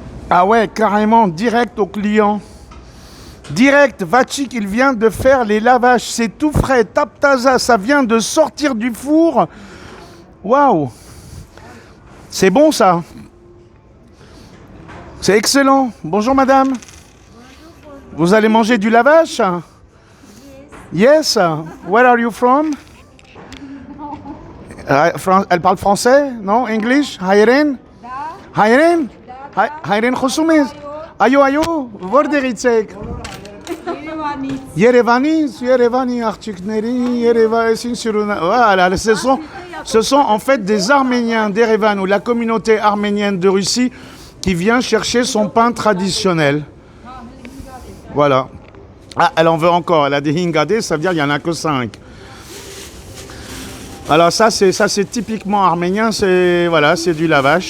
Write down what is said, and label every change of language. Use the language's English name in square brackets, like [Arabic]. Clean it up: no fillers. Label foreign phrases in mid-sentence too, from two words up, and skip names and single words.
[French] Ah ouais, carrément, direct au client. Direct, Vachik, il vient de faire les lavages. C'est tout frais. Taptaza, ça vient de sortir du four. Waouh! C'est bon ça. C'est excellent. Bonjour madame. Vous allez manger du lavage? [English] Yes. Where are you from? [French] Elle parle français? Non? English? Hayren? [Armenian] Հայերեն? Հայերեն խոսում եք? Այո այո? Որտեղից եք? Երևանի, Արթուկների, Երևանի, [French] voilà, ce sont en fait des Arméniens d'Erevan ou la communauté arménienne de Russie qui vient chercher son pain traditionnel. Voilà. Ah, elle en veut encore, elle a des hingadés, ça veut dire qu'il n'y en a que 5. Alors ça c'est typiquement arménien, c'est voilà, c'est du lavage.